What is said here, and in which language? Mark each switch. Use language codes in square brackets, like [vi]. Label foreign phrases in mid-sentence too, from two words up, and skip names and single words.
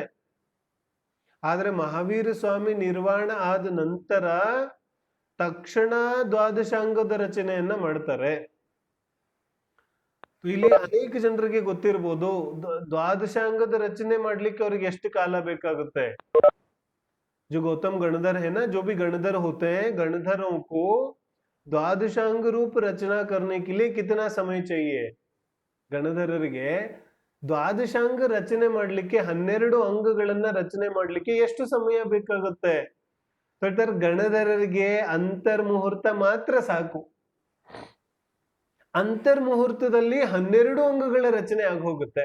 [kn] ಆದ್ರೆ ಮಹಾವೀರ ಸ್ವಾಮಿ ನಿರ್ವಾಣ ಆದ ನಂತರ ತಕ್ಷಣ ದ್ವಾದಶಾಂಗದ ರಚನೆಯನ್ನ ಮಾಡ್ತಾರೆ. ಇಲ್ಲಿ ಅನೇಕ ಜನರಿಗೆ ಗೊತ್ತಿರ್ಬೋದು, ದ್ವಾದಶಾಂಗದ ರಚನೆ ಮಾಡ್ಲಿಕ್ಕೆ ಅವ್ರಿಗೆ ಎಷ್ಟು ಕಾಲ ಬೇಕಾಗುತ್ತೆ. [hi] जो गौतम गणधर है ना, जो भी गणधर होते हैं, गणधरों को द्वादशांग रूप रचना करने के लिए कितना समय चाहिए? [kn] ಗಣಧರರಿಗೆ ದ್ವಾದಶಾಂಗ ರಚನೆ ಮಾಡ್ಲಿಕ್ಕೆ 12 ಅಂಗಗಳನ್ನ ರಚನೆ ಮಾಡ್ಲಿಕ್ಕೆ ಎಷ್ಟು ಸಮಯ ಬೇಕಾಗುತ್ತೆ? ಗಣಧರರಿಗೆ ಅಂತರ್ಮುಹೂರ್ತ ಮಾತ್ರ ಸಾಕು. ಅಂತರ್ಮುಹೂರ್ತದಲ್ಲಿ 12 ಅಂಗಗಳ ರಚನೆ ಆಗೋಗುತ್ತೆ.